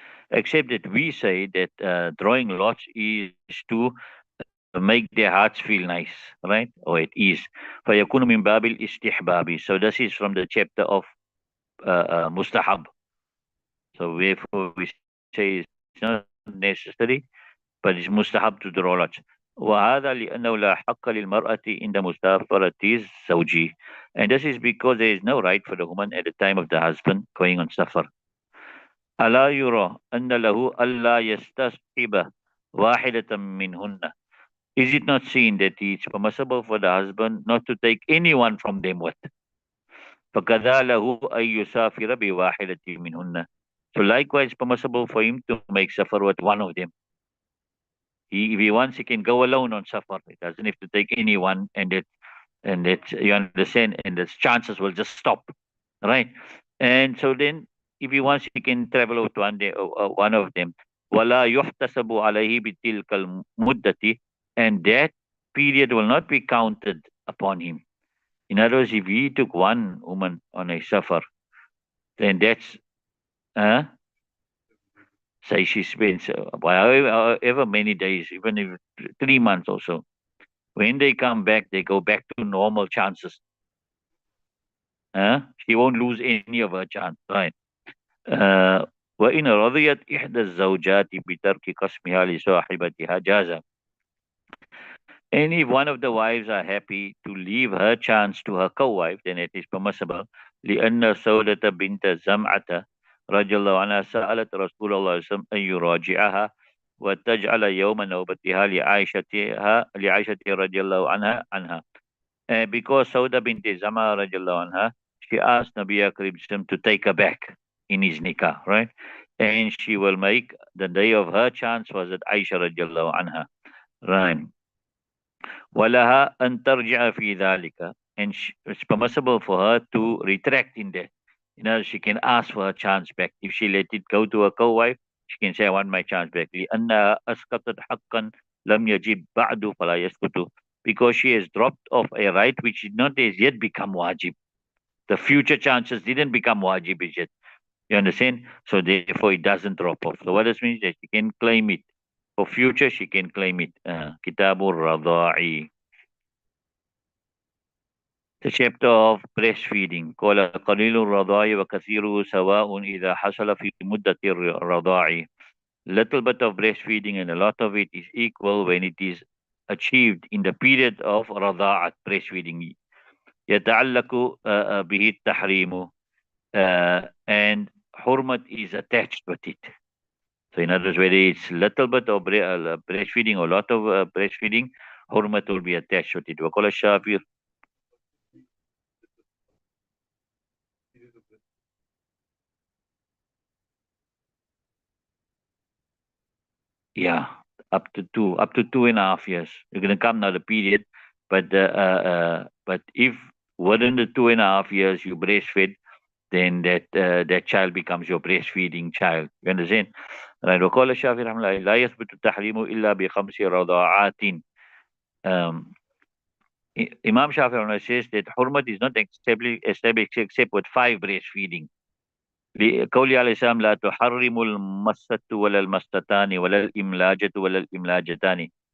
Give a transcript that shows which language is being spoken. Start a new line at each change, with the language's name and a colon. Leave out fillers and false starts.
English: Except that we say that drawing lots is to make their hearts feel nice, right? Or at ease.
Arabic: فيكون من باب الاستحباب.
English: So this is from the chapter of mustahab. So therefore we say it's not necessary, but it's mustahab to draw lots.
Arabic: وهذا لأنه لا حق للمرأة عند مسافرة الزوج.
English: And this is because there is no right for the woman at the time of the husband going on safar.
Arabic: ألا يرى أن له ألا يستصحب واحدة منهن.
English: Is it not seen that it's permissible for the husband not to take anyone from them with?
Arabic: فَكَذَا لَهُ أَن يُسَافِرَ بِوَاحِدَةٍ مِّنْهُنَّ.
English: So likewise permissible for him to make safar with one of them. If he wants, he can go alone on safar. He doesn't have to take anyone, and that you understand, and the chances will just stop, right? And so then, if he wants, he can travel with one of them.
Arabic: وَلَا يُحْتَسَبُ عَلَيْهِ بِتِلْكَ الْمُدَّةِ.
English: And that period will not be counted upon him. In other words, if he took one woman on a safar, then that's, say she spends however many days, even if 3 months or so. When they come back, they go back to normal chances. She won't lose any of her chance, right?
Arabic: وإن رضيت إحدى الزوجات بترك قسمها لصاحبتها جاز.
English: And if one of the wives are happy to leave her chance to her co-wife, then it is permissible.
Arabic: لأن سودة بنت زمعة رضي الله عنها سألت رسول الله صلى الله عليه وسلم أن يراجعها وتجعل يوم نوبتها لعائشة رضي الله عنها.
English: Because Sauda bint Zama radiallahu anha, she asked Nabi Karim to take her back in his nikah, right? And she will make the day of her chance was at Aisha radiallahu anha, right?
Arabic: وَلَهَا أَن تَرْجِعَ فِي ذَلِكَ.
English: And it's permissible for her to retract in that. You know, she can ask for her chance back. If she let it go to her co-wife, she can say, I want my chance back.
Arabic: لِأَنَّهَا أَسْقَطَتْ حَقًّا لَمْ يَجِبْ بَعْدُ فَلَا يَسْقُطُ.
English: Because she has dropped off a right which did not as yet become wajib. The future chances didn't become wajib as yet. You understand? So therefore it doesn't drop off. So what this means that she can claim it. For future, she can claim it. Kitabur Rada'i. The chapter of breastfeeding.
Arabic: قال قليل الرضاع وكثيره سواء إذا حصل في مدة الرضاع.
English: Little bit of breastfeeding and a lot of it is equal when it is achieved in the period of رضاعة breastfeeding.
Arabic: يتعلق به التحريم
English: and hurmat is attached with it. So in other words, whether it's little bit of breastfeeding or lot of breastfeeding, hurmat will be attached with it.
Arabic: وقال الشافعي.
English: Yeah, up to 2.5 years. You're gonna come now the period, but if within the 2.5 years you breastfed, then that child becomes your breastfeeding child. You understand? Right.
Arabic: وقال الشافعي رحمه الله لا يثبت التحريم إلا بخمس رضاعات.
English: Um, Imam Shafi'i says that hurmat is not established except with 5 breastfeeding.
Arabic: لقوله عليه السلام لا تحرم المسة ولا المستتان ولا الإملاجة ولا الإملاجتان.